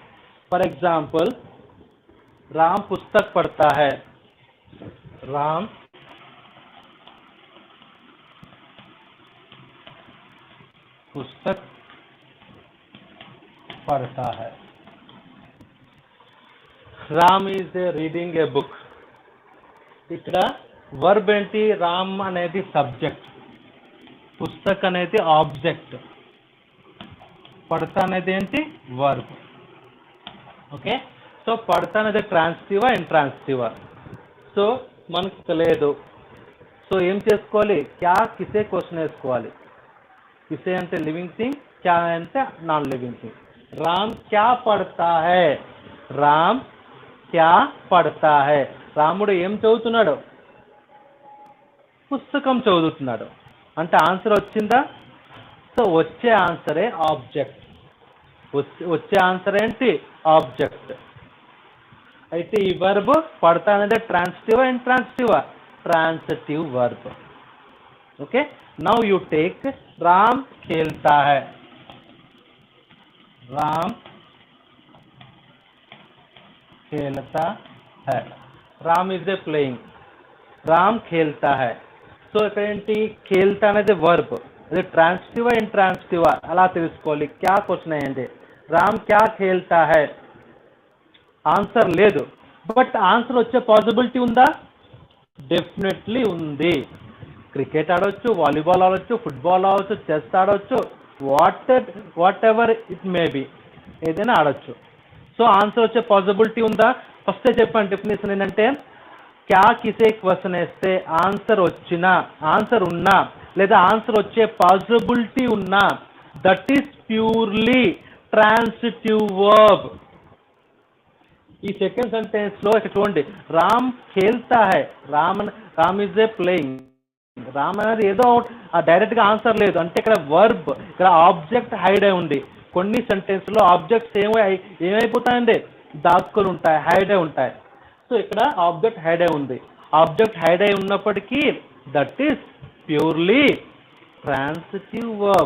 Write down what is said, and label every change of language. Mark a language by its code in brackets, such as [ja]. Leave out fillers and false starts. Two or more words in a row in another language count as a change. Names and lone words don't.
[en] for example, [hi] राम पुस्तक पढ़ता है. राम पुस्तक पढ़ता है. [en] Ram is reading a book. [te] ఇక్కడ వర్బ్ ఏంటి? రామ్ అనేది సబ్జెక్ట్, పుస్తక్ అనేది ఆబ్జెక్ట్, పడతా అనేది ఏంటి? వర్బ్. ఓకే, సో పడతా అనేది ట్రాన్సిటివా ఇంట్రాన్సిటివా? సో మనకు తెలియదు. సో ఏం చేసుకోవాలి? [hi] क्या किसे [te] క్వశ్చన్ వేసుకోవాలి. కిసే అంటే [en] living thing, [te] క్యా అంటే [en] non living thing. [hi] राम क्या पढ़ता है? राम क्या पढ़ता है? [te] రాముడు ఏం చదువుతున్నాడు? పుస్తకం చదువుతున్నాడు. అంటే ఆన్సర్ వచ్చిందా? సో వచ్చే ఆన్సరే ఆబ్జెక్ట్. వచ్చే ఆన్సర్ ఏంటి? ఆబ్జెక్ట్. అయితే ఈ వర్బ్ పడతా అనేది ట్రాన్సిటివా ఇంట్రాన్సిటివా? [en] transitive verb. okay, now you take Ram [hi] खेलता है. राम खेलता है. [en] Ram is a playing. [hi] రామ్ खेलता है. [te] సో ఇక్కడ ఏంటి? ఖేల్తా అనేది వర్బ్. అది ట్రాన్సిటివా ఇంట్రాన్సిటివా అలా తెలుసుకోవాలి. క్యా క్వశ్చన్ అయ్యండి. [hi] राम क्या खेलता है? [te] ఆన్సర్ లేదు, బట్ ఆన్సర్ వచ్చే పాసిబిలిటీ ఉందా? డెఫినెట్లీ ఉంది. క్రికెట్ ఆడవచ్చు, వాలీబాల్ ఆడవచ్చు, ఫుట్బాల్ ఆడవచ్చు, చెస్ ఆడవచ్చు, [en] whatever it may be, [te] ఏదైనా ఆడవచ్చు. సో ఆన్సర్ వచ్చే పాసిబిలిటీ ఉందా? ఫస్ట్ చెప్పండి డెఫినేషన్ ఏంటంటే, [hi] क्या किसे [te] క్వశ్చన్ వేస్తే ఆన్సర్ వచ్చినా, ఆన్సర్ ఉన్నా, లేదా ఆన్సర్ వచ్చే పాసిబిలిటీ ఉన్నా, [en] that is purely transitive verb. [te] ఈ [en] second sentence [te] లో ఇక్కడ చూడండి, [hi] राम खेलता है. [en] Ram is a playing. [te] రామ్ అనేది ఏదో డైరెక్ట్ గా ఆన్సర్ లేదు, అంటే ఇక్కడ వర్బ్, ఇక్కడ ఆబ్జెక్ట్ హైడ్ అయి ఉంది. కొన్ని సెంటెన్స్ లో ఆబ్జెక్ట్స్ ఏమైపోతాయండి? దాక్కులు ఉంటాయి, హైడ్ అయి ఉంటాయి. సో ఇక్కడ ఆబ్జెక్ట్ హైడ్ అయి ఉంది. ఆబ్జెక్ట్ హైడ్ అయి ఉన్నప్పటికీ [en] that is purely transitive verb.